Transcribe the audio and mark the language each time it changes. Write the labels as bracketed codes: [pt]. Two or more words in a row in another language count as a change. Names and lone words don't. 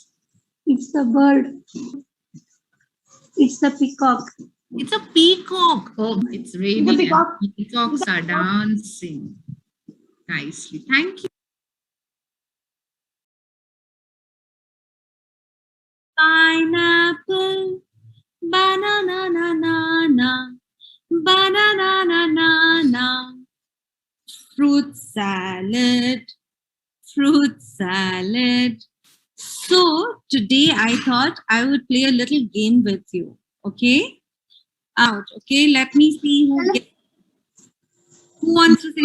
[en] It's the bird. It's the peacock. It's a peacock. Oh, it's really It's a peacock. nice. Peacocks are dancing nicely. Thank you. Pineapple, banana, na, na, na, banana, na, na, na, fruit salad, fruit salad. So today I thought I would play a little game with you. Okay? Out. Okay, let me see who wants to say.